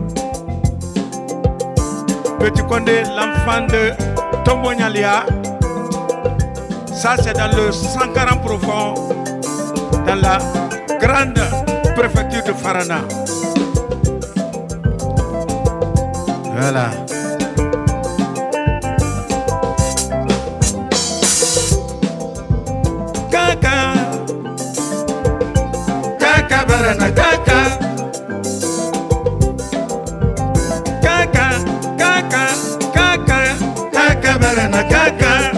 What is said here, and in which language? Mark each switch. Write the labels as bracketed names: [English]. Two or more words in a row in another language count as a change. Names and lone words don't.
[French] Petit Condé, l'enfant de Tombo Nyalia. Ça c'est dans le 140 profond, dans la grande préfecture de Farana. Voilà. Kaka, Kaka barana Kaka, Kaka, Kaka, Kaka, Kaka barana Kaka.